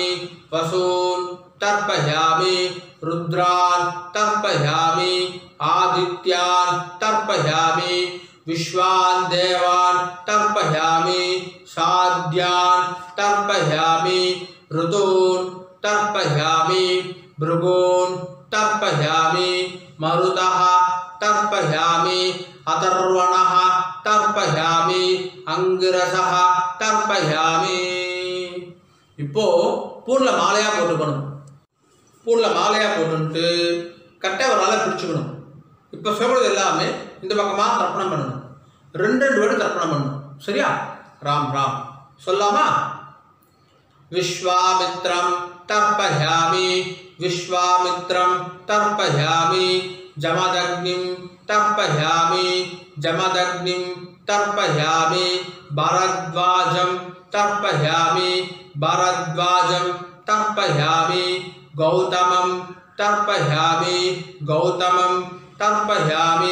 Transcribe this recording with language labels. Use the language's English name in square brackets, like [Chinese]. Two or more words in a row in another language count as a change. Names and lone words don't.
[Sanskrit] वसून् तर्पयामि रुद्रान् तर्पयामि आदित्यान् तर्पयामि विश्वान् देवान् तर्पयामि साध्यान् तर्पयामि ऋतून् तर्पयामि भृगून् तर्पयामि मरुतः तर्पयामि अथर्वणः तर्पयामि अंगिरसः तर्पयामि। [Tamil] இப்போ பூன்ல மாலையா போட்டுக்கணும். பூன்ல மாலையா போட்டுட்டு கட்டை ஒரு ஆளை பிடிச்சுக்கணும். இப்போ சொல்றது எல்லாமே இந்த பக்கமா தர்ப்பணம் பண்ணணும். ரெண்டு வாட்டி தர்ப்பணம் பண்ணணும். சரியா? ராம் ராம் சொல்லாமா? [Sanskrit] विश्वामित्रं तर्पयामि विश्वामित्रं तर्पयामि जमदग्निं तर्पयामि जमदग्निं तर्पयामि भरद्वाजं तर्पयामि भरद्वाजं तर्पयामि गौतमं तर्पयामि गौतमं तर्पयामि